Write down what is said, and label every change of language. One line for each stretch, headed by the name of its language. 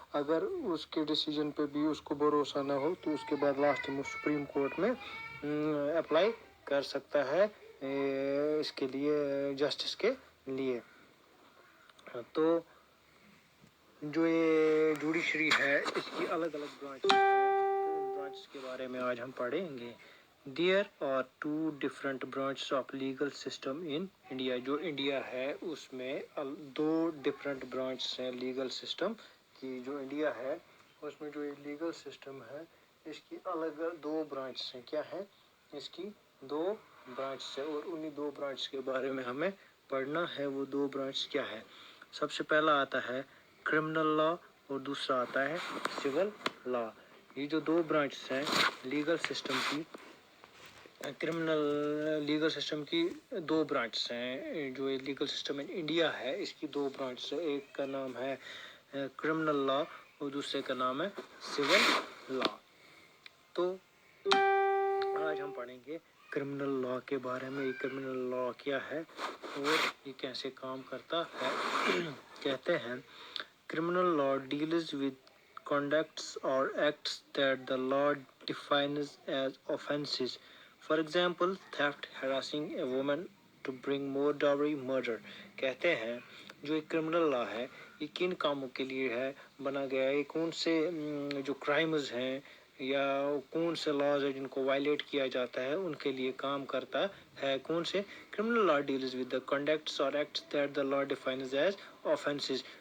Urdu: اگر اس کے ڈیسیجن پہ بھی اس کو بھروسہ نہ ہو تو اس کے بعد لاسٹ میں سپریم کورٹ میں اپلائی کر سکتا ہے اس کے لیے, جسٹس کے لیے. تو جو یہ جوڈیشری ہے اس کی الگ الگ برانچز ہیں, تو ان برانچز کے بارے میں آج ہم پڑھیں گے.
English: There are two different branches of legal system in India.
Urdu: جو انڈیا ہے اس میں دو ڈفرینٹ برانچز ہیں لیگل سسٹم کی. جو انڈیا ہے اس میں جو یہ لیگل سسٹم ہے اس کی الگ دو برانچز ہیں. کیا ہے, اس کی دو برانچز ہیں اور انہی دو برانچز کے بارے میں ہمیں پڑھنا ہے. وہ دو برانچز کیا ہے, سب سے پہلا آتا ہے کرمنل لا اور دوسرا آتا ہے سول لا. یہ جو دو برانچز ہیں لیگل سسٹم کی, کرمنل لیگل سسٹم کی دو برانچز ہیں. جو یہ لیگل سسٹم ان انڈیا ہے اس کی دو برانچز ہیں. ایک کا نام ہے کرمنل لا اور دوسرے کا نام ہے سول لا. تو آج ہم پڑھیں گے کرمنل لا کے بارے میں. یہ کرمنل لا کیا ہے اور یہ کیسے کام کرتا ہے. کہتے ہیں
English: Criminal law deals with conducts or acts that the law defines as offenses. For example, theft, harassing a woman to bring more dowry, murder.
Urdu: کہتے ہیں جو ایک کرمنل لا ہے یہ کن کاموں کے لیے ہے بنا گیا ہے, کون سے جو کرائمز ہیں یا کون سے لاز ہیں جن کو وائلیٹ کیا جاتا ہے ان کے لیے کام کرتا ہے. کون سے,
English: Criminal law deals with the conducts اور acts that the law defines as offences.